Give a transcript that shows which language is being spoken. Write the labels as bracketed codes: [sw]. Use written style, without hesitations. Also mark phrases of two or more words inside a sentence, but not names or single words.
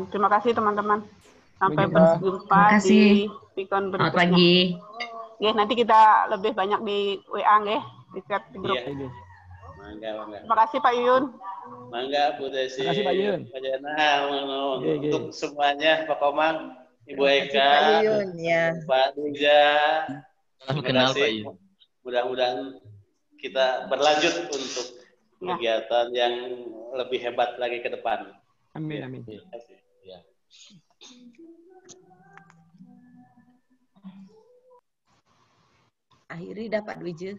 [id] Terima kasih teman-teman. Sampai berjumpa di Pikon berikutnya. Selamat pagi. Nggih, nanti kita lebih banyak di WA nggih, di chat di grup. Iya. Mangga. Terima kasih Pak Yuyun. Mangga Bu Desi. Terima kasih Pak Yuyun. Pak Jana, untuk semuanya, Pak Komang, Ibu Eka, Pak Yuyun, ya. Pak Duja. Salam kenal Pak Yuyun. Mudah-mudahan kita berlanjut untuk kegiatan yang lebih hebat lagi ke depan. Amin. Ya. Akhiri dapat Dwije.